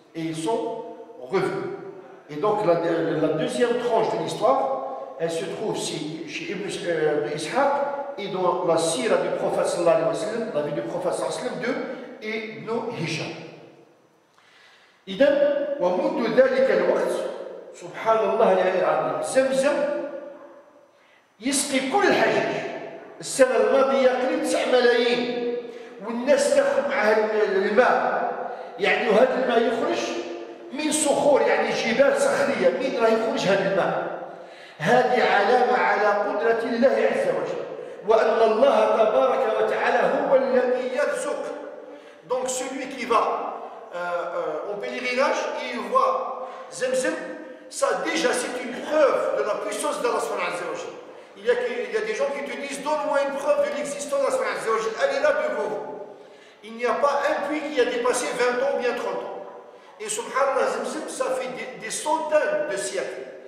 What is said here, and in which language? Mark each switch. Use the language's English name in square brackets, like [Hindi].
[French] Et ils sont revenus. Et donc la deuxième tranche de l'histoire, elle se trouve chez Ibn Ishaq et dans la sira du prophète sallallahu alayhi wa sallam, la vie du prophète sallallahu alayhi wa sallam de Ibn Hisham. [Arabic] إذن ومنذ ذلك الوقت سبحان الله العلي العظيم زمزم يسقي كل الحجيج. السنة الماضية قريب 9 ملايين والناس تاخذ معها الماء، يعني وهذا الماء يخرج من صخور، يعني جبال صخرية، من راه يخرج هذا الماء. هذه علامة على قدرة الله عز وجل، وأن الله تبارك وتعالى هو الذي يرزق. [French] Donc celui qui va au pèlerinage et il voit Zemzem, ça déjà c'est une preuve de la puissance d'Allah subhanahu wa ta'ala. Il y a des gens qui te disent donne-moi une preuve de l'existence d'Allah subhanahu wa ta'ala. Elle est là devant vous. Il n'y a pas un puits qui a dépassé 20 ans ou bien 30 ans. Et subhanallah, Zemzem, ça fait des centaines de siècles.